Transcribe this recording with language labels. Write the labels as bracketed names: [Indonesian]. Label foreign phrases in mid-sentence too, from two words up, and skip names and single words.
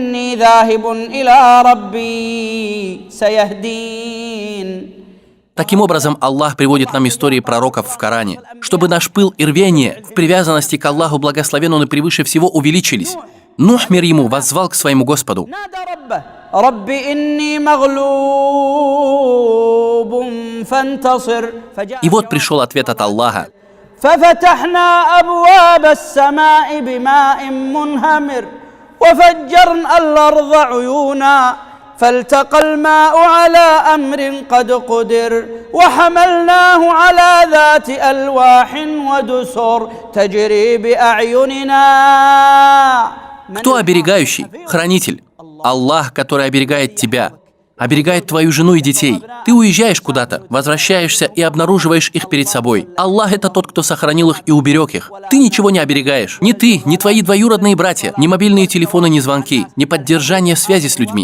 [Russian] Таким образом, Аллах приводит нам истории пророков в Коране, чтобы наш пыл и рвение в привязанности к Аллаху, благословен Он и превыше всего, увеличились. Нух, мир ему, воззвал к своему Господу. И вот пришел ответ от Аллаха. [Arabic] فالتقى الماء على أمر قد قدر وحملناه على ذات ألواح ودسر تجري بأعيننا. [Russian] Кто оберегающий? Хранитель. Аллах, который оберегает тебя, оберегает твою жену и детей. Ты уезжаешь куда-то, возвращаешься и обнаруживаешь их перед собой. Аллах — это тот, кто сохранил их и уберег их. Ты ничего не оберегаешь. Ни ты, ни твои двоюродные братья, ни мобильные телефоны, ни звонки, ни поддержание связи с людьми.